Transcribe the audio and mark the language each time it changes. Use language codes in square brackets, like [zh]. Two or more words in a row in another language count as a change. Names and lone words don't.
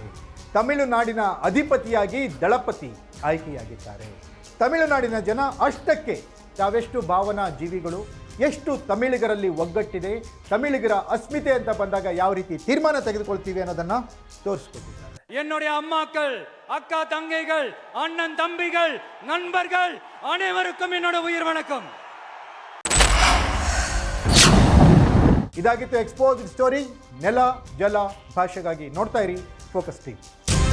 [kn] ತಮಿಳುನಾಡಿನ ಅಧಿಪತಿಯಾಗಿ ದಳಪತಿ ಆಯ್ಕೆಯಾಗಿದ್ದಾರೆ. ತಮಿಳುನಾಡಿನ ಜನ ಅಷ್ಟಕ್ಕೆ ತಾವೆಷ್ಟು ಭಾವನಾ ಜೀವಿಗಳು, ಎಷ್ಟು ತಮಿಳಿಗರಲ್ಲಿ ಒಗ್ಗಟ್ಟಿದೆ, ತಮಿಳಿಗರ ಅಸ್ಮಿತೆ ಅಂತ ಬಂದಾಗ ಯಾವ ರೀತಿ ತೀರ್ಮಾನ ತೆಗೆದುಕೊಳ್ತೀವಿ ಅನ್ನೋದನ್ನು ತೋರಿಸ್ಕೊಟ್ಟಿದ್ದಾರೆ. [ta] என்னுடைய அம்மாக்கள், அக்கா தங்கைகள், அண்ணன் தம்பிகள், நண்பர்கள் அனைவருக்கும் என்னோட உயிர் வணக்கம். [kn] ಇದಾಗಿತ್ತು ಎಕ್ಸ್ಪೋಸ್ಡ್ ಸ್ಟೋರಿ. ನೆಲ ಜಲ ಭಾಷೆಗಾಗಿ ನೋಡ್ತಾ ಇರಿ ಫೋಕಸ್ ಟಿವಿ.